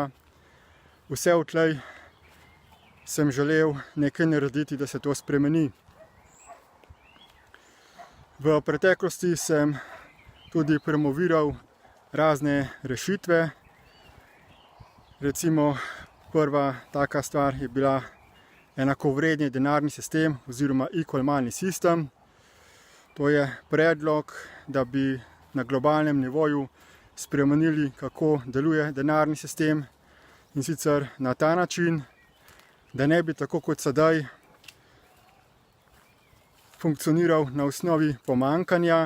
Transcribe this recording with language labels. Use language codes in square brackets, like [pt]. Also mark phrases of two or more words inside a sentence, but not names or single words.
[sl] Vse odtlej sem želel nekaj narediti, da se to spremeni. V preteklosti sem tudi promoviral razne rešitve. Recimo prva taka stvar je bila enakovredni denarni sistem oziroma [en] equal money system. [sl] To je predlog, da bi na globalnem nivoju spremenili, kako deluje denarni sistem, in sicer na ta način, da ne bi tako kot sedaj funkcioniral na osnovi pomanjkanja.